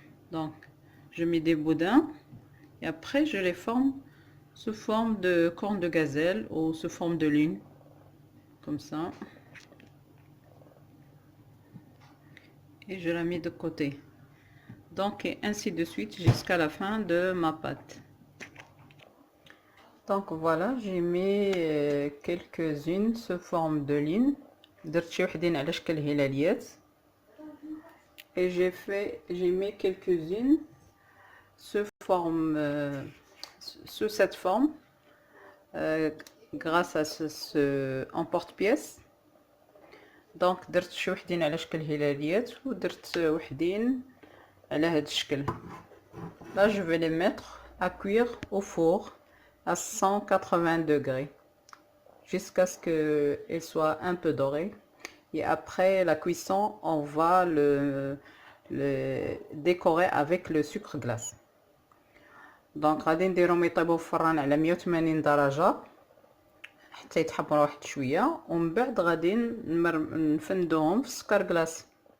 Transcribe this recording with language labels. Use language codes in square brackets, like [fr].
[fr] Donc je mets des boudins et après je les forme sous forme de corne de gazelle ou sous forme de lune comme ça, et je la mets de côté. Donc et ainsi de suite jusqu'à la fin de ma pâte. Donc voilà, j'ai mis quelques-unes sous forme de lune. [ar] درت شي وحدين على شكل هلاليات. [fr] Et j'ai mis quelques-unes sous forme sous cette forme grâce à ce emporte-pièce. [ar] Donc درت شي وحدين على شكل هلاليات ودرت وحدين على هذا الشكل. [fr] Là je vais les mettre à cuire au four à 180 degrés jusqu'à ce qu'elles soient un peu dorées. Et après la cuisson on va le décorer avec le sucre glace. [ar] دونك غادي نديرهم يطيبوا في الفران على 180 درجة حتى يتحمروا واحد شويه، ومن بعد غادي نفندوهم في السكر كلاص.